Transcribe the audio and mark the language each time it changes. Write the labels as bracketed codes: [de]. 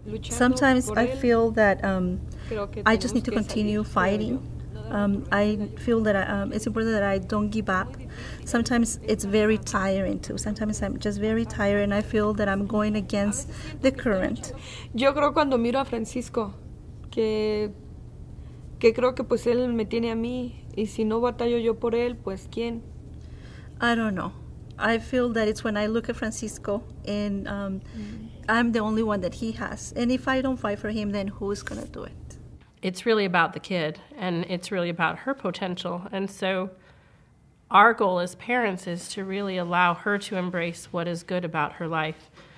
[en] Sometimes I feel that I just need to continue fighting I feel that it's important that I don't give up. Sometimes it's very tiring too. Sometimes I'm just very tired and I feel that I'm going against the current. [es] Yo creo cuando miro a Francisco que creo que pues él me tiene a mí y si no batallo yo por él, pues ¿quién? [en] I don't know. I feel that it's when I look at Francisco and I'm the only one that he has. And if I don't fight for him, then who's going to do it? It's really about the kid, and it's really about her potential. And so our goal as parents is to really allow her to embrace what is good about her life.